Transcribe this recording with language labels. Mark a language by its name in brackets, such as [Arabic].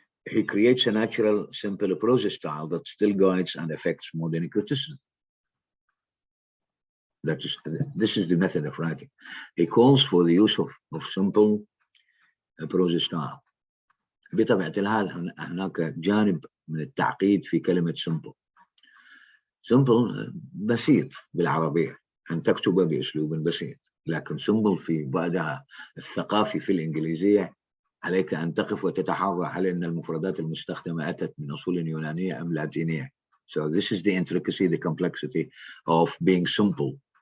[English] He creates a natural, simple prose style that still guides and affects modern criticism. This is the method of writing. He calls for the use of simple prose style. [Arabic] بطبيعة الحال هناك جانب من التعقيد في كلمة simple. simple بسيط بالعربية، أن تكتب بأسلوب بسيط، لكن simple في بعدها الثقافي في الإنجليزية عليك أن تقف وتتحرى هل أن المفردات المستخدمة أتت من أصول يونانية أم لاتينية. [English] So this is the intricacy, the complexity of being simple.